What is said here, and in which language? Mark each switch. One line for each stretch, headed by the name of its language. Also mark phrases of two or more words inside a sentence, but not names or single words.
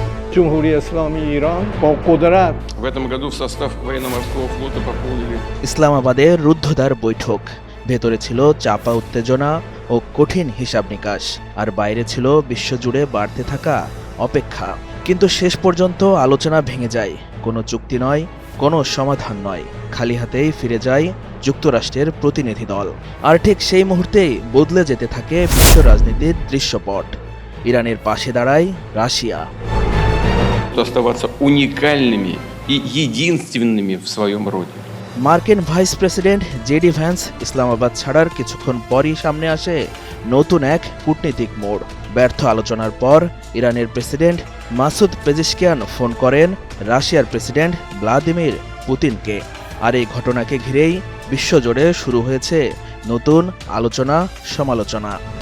Persian: جمهوری اسلامی ایران پر قدرت.
Russian: В этом году в состав военно-морского флота пополнили
Bangla: ইসলামাবাদের রুদ্ধদ্বার বৈঠক। ভেতরে ছিল চাপা উত্তেজনা ও কঠিন হিসাব নিকাশ, আর বাইরে ছিল বিশ্বজুড়ে বাড়তে থাকা অপেক্ষা। কিন্তু শেষ পর্যন্ত আলোচনা ভেঙে যায়। কোনো চুক্তি নয়, কোনো সমাধান নয়, খালি হাতেই ফিরে যায় যুক্তরাষ্ট্রের প্রতিনিধি দল। আর ঠিক সেই মুহূর্তেই বদলে যেতে থাকে বিশ্ব রাজনীতির দৃশ্যপট। ইরানের পাশে দাঁড়ায় রাশিয়া।
Russian: оставаться уникальными и единственными в своем роде.
Bangla: মার্কিন ভাইস প্রেসিডেন্ট জেডি ভ্যান্স ইসলামাবাদ ছাড়ার কিছুক্ষণ পরই সামনে আসে নতুন এক কূটনীতিক মোড়। ব্যর্থ আলোচনার পর ইরানের প্রেসিডেন্ট মাসুদ পেজিশকিয়ান ফোন করেন রাশিয়ার প্রেসিডেন্ট ভ্লাদিমির পুতিনকে। আর এই ঘটনাকে ঘিরেই বিশ্বজুড়ে শুরু হয়েছে নতুন আলোচনা সমালোচনা।